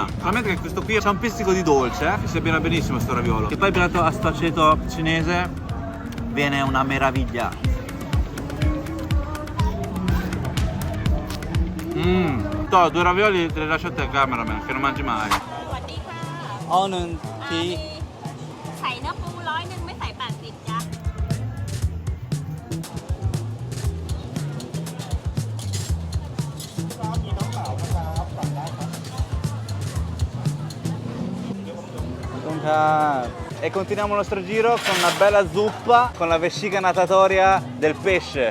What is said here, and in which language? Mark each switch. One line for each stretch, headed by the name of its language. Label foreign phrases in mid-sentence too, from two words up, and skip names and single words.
Italian: Solamente che questo qui c'ha un pizzico di dolce, che si abbina benissimo sto raviolo. E poi abbinato a sto aceto cinese viene una meraviglia. To, 2 ravioli te li lascio a te, cameraman, che non mangi mai.
English: Onion tea.
Thai: ใส่เนื้อปู100 นึงไม่ใส่80จ้ะ
Italian: E continuiamo il nostro giro con una bella zuppa con la vescica natatoria del pesce.